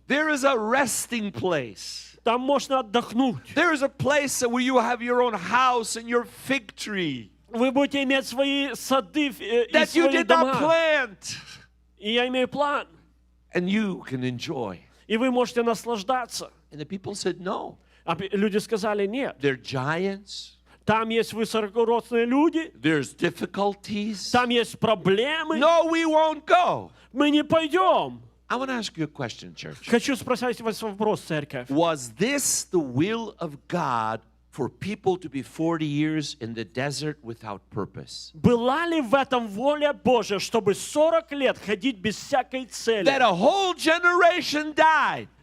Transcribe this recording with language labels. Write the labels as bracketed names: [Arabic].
[English] There is a resting place. [Russian] Там можно отдохнуть. [English] There is a place where you have your own house and your fig tree [Russian] Вы будете иметь свои сады и [English] that you [Russian] свои [English] did not [Russian] дома. [English] plant, [Russian] И я имею план. [English] and you can enjoy. [Russian] И вы можете наслаждаться. [English] And the people said, no. [Russian] А люди сказали нет. [English] They're giants. [Russian] Там есть высокорослые люди, [English] There's difficulties. [Russian] там есть проблемы. [English] No, we won't go. [Russian] Мы не пойдем. [English] I want to ask you a question, church. [Russian] Хочу спросить вас вопрос, церковь. [English] Was this the will of God for people to be 40 years in the desert without purpose? [Russian] Была ли в этом воля Божья, чтобы 40 лет ходить без всякой цели? [English] That a whole generation died.